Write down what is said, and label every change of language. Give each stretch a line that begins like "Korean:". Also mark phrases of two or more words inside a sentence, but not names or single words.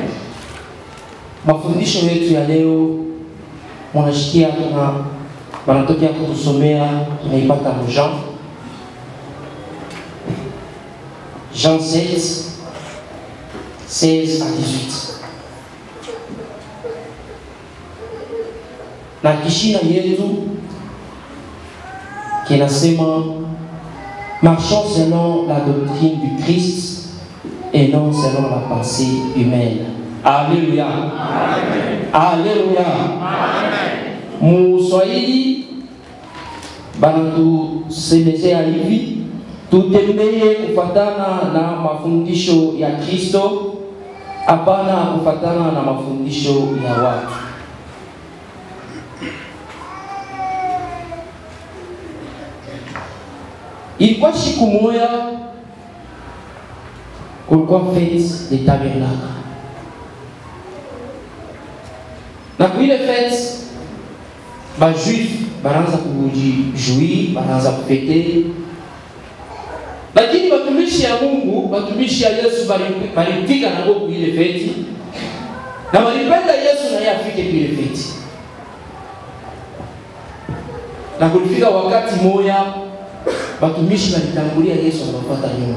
Swahili: Mafundisho yetu ya leo mnashikia na wanatokea kutusomea tunaipata Jean 7 16 à 18. Na kishina yetu kinasema
French: marchons selon la doctrine du Christ et non selon la pensée humaine. Alléluia. Amen. Alléluia. Amen.
Swahili: Muswahili banatusemezea hivi, tutembee kufatana na mafundisho ya Kristo, hapana kufatana na mafundisho ya watu. Ilikuwa siku moja kulikuwa
French: fête de tabernacle.
Swahili: Na kuile fête ba juif banaanza kujijuir, banaanza kufete. Lakini watumishi ya Mungu, watumishi ya Yesu balifika na kwa ile fete. Na walipenda Yesu na yeye afike ile fete. Na kulifika wakati moja watumishi walitangulia Yesu anafuata nyuma.